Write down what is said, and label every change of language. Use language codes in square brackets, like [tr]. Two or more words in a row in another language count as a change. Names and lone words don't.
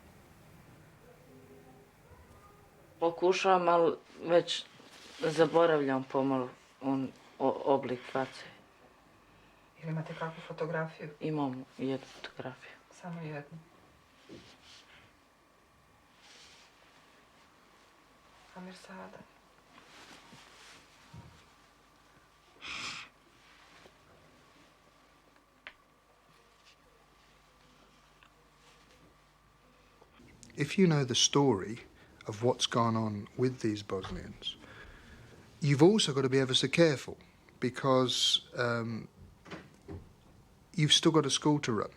[sr] Pokušavam, ali već zaboravljam pomalo oblik face. Ili imate kakvu fotografiju? Imam jednu fotografiju. Samo jednu. Amir sada. [en] If you know the story of what's gone on with these Bosnians, you've also got to be ever so careful, because you've still got a school to run.